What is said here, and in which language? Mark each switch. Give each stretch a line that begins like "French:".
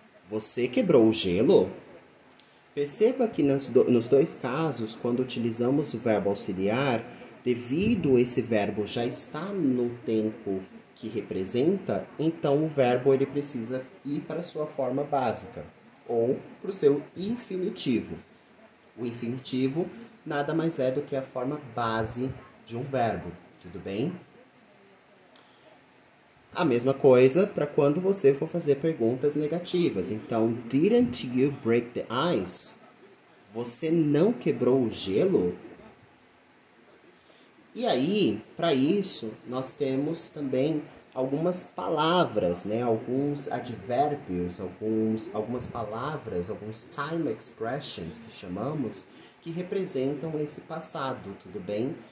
Portuguese: Você quebrou o gelo? Perceba que nos dois casos, quando utilizamos o verbo auxiliar, devido esse verbo já estar no tempo que representa, então o verbo ele precisa ir para a sua forma básica, ou para o seu infinitivo. O infinitivo nada mais é do que a forma base de um verbo, tudo bem? A mesma coisa para quando você for fazer perguntas negativas.
English: Então, didn't you break the ice?
Portuguese: Você não quebrou o gelo? E aí, para isso, nós temos também algumas palavras, né? Alguns advérbios, algumas palavras, alguns time expressions que chamamos, que representam esse passado, tudo bem?